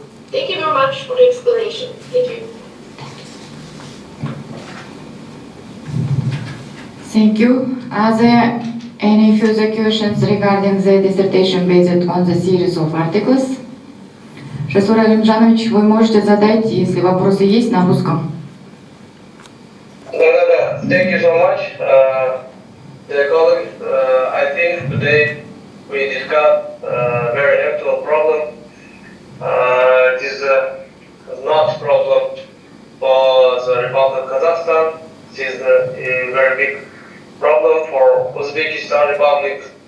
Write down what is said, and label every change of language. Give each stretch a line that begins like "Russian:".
English: Thank you very much for the explanation. Thank you. Thank you. Are there any further questions regarding the dissertation based on the series of articles?
Russian: Жасур Алимжанович, вы можете задать, если вопросы есть, на русском.
English: Да. Thank you so much. Dear colleagues, I think today we discussed a very actual problem. It is not a problem for the Republic of Kazakhstan. It is a very big problem for Uzbekistan Republic.